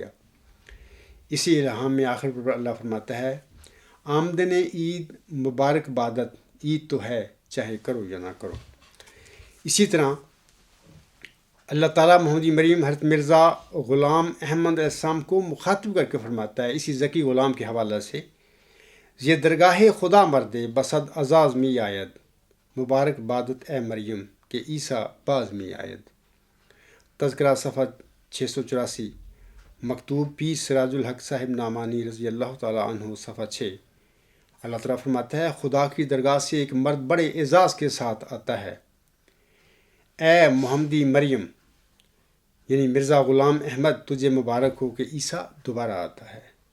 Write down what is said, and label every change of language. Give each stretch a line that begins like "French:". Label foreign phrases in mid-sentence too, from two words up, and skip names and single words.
Urdu: اسی الہام میں آخر پر اللہ فرماتا ہے،
Persian: آمدن عید مبارک بادت،
Urdu: عید تو ہے چاہے کرو یا نہ کرو۔ اسی طرح اللہ تعالیٰ محمدی مریم حضرت مرزا غلام احمد علیہ السلام کو مخاطب کر کے فرماتا ہے اسی ذکی غلام کے حوالے سے،
Persian: یہ درگاہ خدا مردے بصد اعزاز می آید، مبارک بادت اے مریم کہ عیسیٰ باز می آید۔
Urdu: تذکرہ صفحہ 684، مکتوب پیر سراج الحق صاحب نعمانی رضی اللہ تعالیٰ عنہ صفحہ 6۔ اللہ تعالیٰ فرماتا ہے خدا کی درگاہ سے ایک مرد بڑے اعزاز کے ساتھ آتا ہے، اے محمدی مریم یعنی مرزا غلام احمد تجھے مبارک ہو کہ عیسیٰ دوبارہ آتا ہے۔